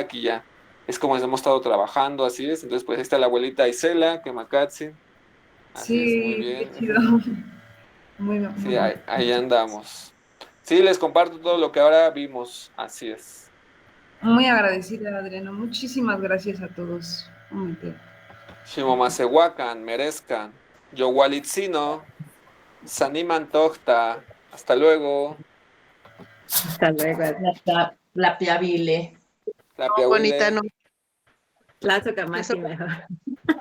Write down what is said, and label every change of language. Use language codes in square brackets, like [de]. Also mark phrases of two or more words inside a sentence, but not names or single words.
[es] Aquí ya es como hemos estado trabajando, así es. Entonces, pues ahí está la abuelita Isela, Kemakatzin. Así es, muy Sí, bien. qué chido. Muy, Sí, muy. ahí andamos. Sí, les comparto todo lo que ahora vimos, así es. Muy agradecida, Adriana. Muchísimas gracias a todos. [nah] Shimomasehuacan, merezcan. Yowalitzino, Saniman Tochta. [es] Hasta luego. Hasta luego. La piabile. La Bonita, Piahuile. no. [nah] Lazo Kamati mejor.